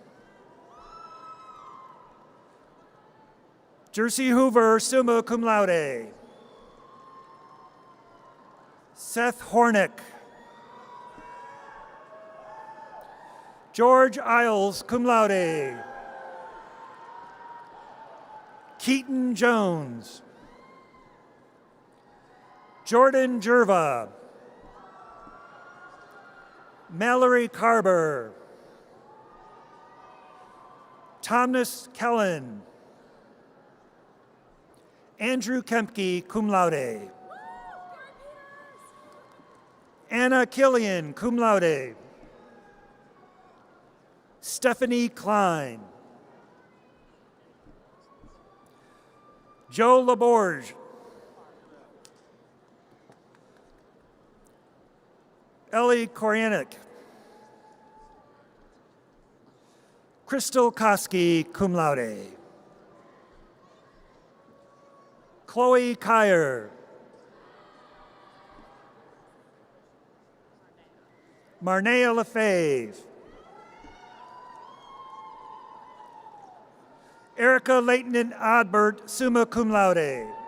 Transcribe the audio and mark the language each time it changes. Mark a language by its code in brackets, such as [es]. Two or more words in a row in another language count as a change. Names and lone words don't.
[en] Jersey Hoover, [la] summa cum laude. [en] Seth Hornick. George Isles, [la] cum laude. [en] Keaton Jones. Jordan Jerva. Mallory Carber. Thomas Kellen. Andrew Kempke, [la] cum laude. [en] Anna Killian, [la] cum laude. [en] Stephanie Klein. Joe Laborge. Ellie Koryanik. Crystal Koski, [la] cum laude. [en] Chloe Kyer. Marnea Lefebvre. Erica Leighton Adbert, [la] summa cum laude.